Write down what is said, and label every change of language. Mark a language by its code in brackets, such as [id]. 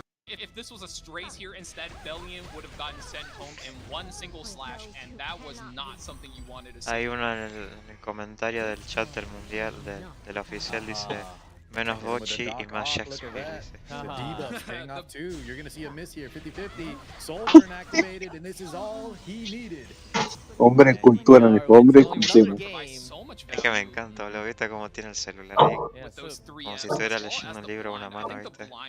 [en] If this was a strays here instead, Bellion would have gotten sent home in one single slash, and that was not something you wanted to see. [es] Hay uno en el comentario del chat del Mundial, del oficial, dice menos Bochi y más Shakespeare, dice. [en] The debuffs paying off too. You're going to see a miss here, 50-50. Soul Turn activated, and this is all he needed. [es] Hombre cultura, hombre cultura. Es que me encanta, boludo, viste cómo tiene el celular ahí. Como si estuviera leyendo un libro con una mano, viste.